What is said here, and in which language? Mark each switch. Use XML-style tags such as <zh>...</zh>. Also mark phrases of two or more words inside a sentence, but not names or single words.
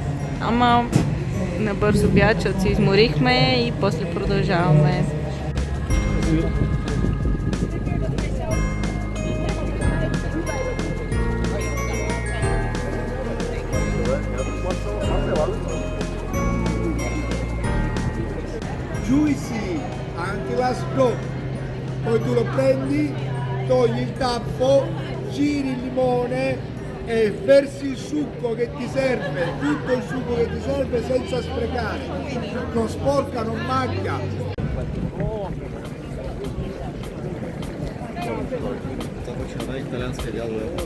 <bg>Ама на бърз обяд, защото се изморихме и после продължаваме.</bg> <it>Juicy, anche la snow. Poi tu lo prendi, togli il tappo, giri il limone e versi il succo che ti serve, tutto il succo che ti serve senza sprecare. Non sporca, non macchia.</it> <ru>Италианское дело.</ru>